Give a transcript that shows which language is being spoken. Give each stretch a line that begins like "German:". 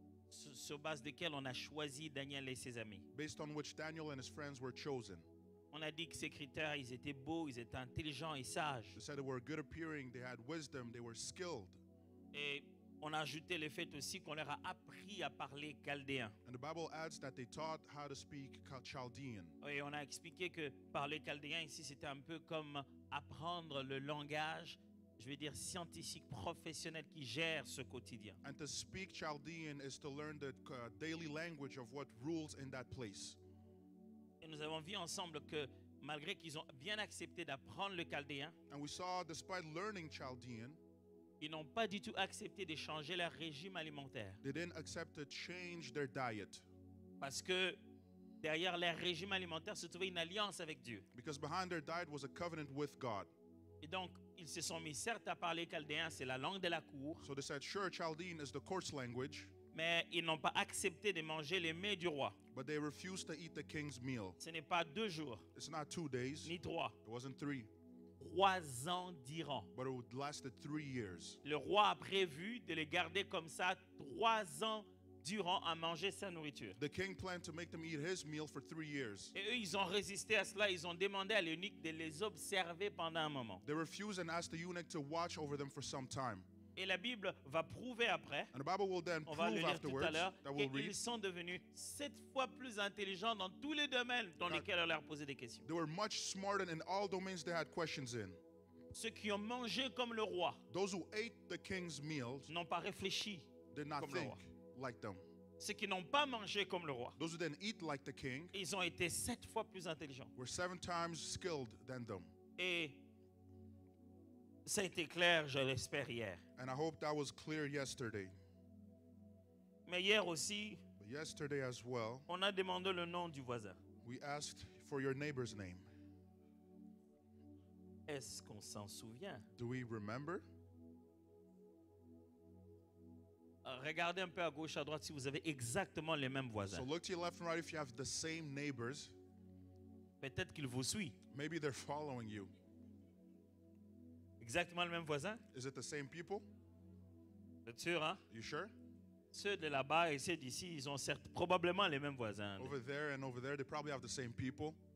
French: sur base desquels on a choisi Daniel et ses amis.
English: based on which Daniel and his friends were chosen.
French: On a dit que ces critères, ils étaient beaux, ils étaient intelligents et sages.
English: They said they were good appearing, they had wisdom, they were skilled.
French: Et on a ajouté le fait aussi qu'on leur a appris à parler chaldéen.
English: And the Bible adds that they taught how to speak Chaldean.
French: Et on a expliqué que parler chaldéen ici, c'était un peu comme apprendre le langage, je vais dire scientifique, professionnel qui gère ce quotidien.
English: And to speak Chaldean is to learn the daily language of what rules in that place.
French: Et nous avons vu ensemble que malgré qu'ils ont bien accepté d'apprendre le chaldéen,
English: And we saw, despite learning Chaldean,
French: ils n'ont pas du tout accepté de changer leur régime alimentaire.
English: they didn't accept to change their diet.
French: Parce que derrière leur régime alimentaire se trouvait une alliance avec Dieu.
English: Because behind their diet was a covenant with God.
French: Et donc, ils se sont mis certes à parler chaldéen, c'est la langue de la cour,
English: So they said, sure, Chaldean is the court's language,
French: mais ils n'ont pas accepté de manger les mets du roi.
English: but they refused to eat the king's meal.
French: Ce n'est pas 2 jours,
English: It's not 2 days,
French: ni 3,
English: it wasn't 3,
French: 3 ans d'Iran.
English: but it would lasted 3 years.
French: Le roi a prévu de les garder comme ça 3 ans durant à manger sa nourriture.
English: The king planned to make them eat his meal for 3 years.
French: Et eux, ils ont résisté à cela. Ils ont demandé à l'eunuque de les observer pendant un moment.
English: They refused and asked the eunuch to watch over them for some time.
French: Et la Bible va prouver après,
English: And the Bible will then
French: on va le
English: prove
French: lire tout à
English: afterwards,
French: l'heure,
English: that we'll
French: qu'ils
English: read,
French: sont devenus 7 fois plus intelligents dans tous les domaines dans lesquels on leur posait des questions.
English: they were much smarter in all domains they had questions in.
French: Ceux qui ont mangé comme le roi
English: Those who ate the king's meals
French: n'ont pas réfléchi
English: did not
French: comme le
English: think
French: roi.
English: like them.
French: Ceux qui n'ont pas mangé comme le roi,
English: Those who didn't eat like the king
French: ils ont été 7 fois plus intelligents.
English: were 7 times skilled than them.
French: Et ça a été clair, je l'espère, hier.
English: And I hope that was clear yesterday.
French: Mais hier aussi,
English: But yesterday as well,
French: on a demandé le nom du voisin.
English: we asked for your neighbor's name.
French: Est-ce qu'on s'en souvient?
English: Do we remember?
French: Regardez un peu à gauche, à droite si vous avez exactement les mêmes
English: So
French: voisins.
English: look to your left and right if you have the same neighbors.
French: Peut-être qu'ils vous suivent.
English: Maybe they're following you.
French: Exactement le même voisin?
English: Is it the same people?
French: Vous êtes sûr, hein?
English: You sure?
French: Ceux de là-bas et ceux d'ici, ils ont certes, probablement les mêmes voisins.
English: Over there and over there, they probably have the same people.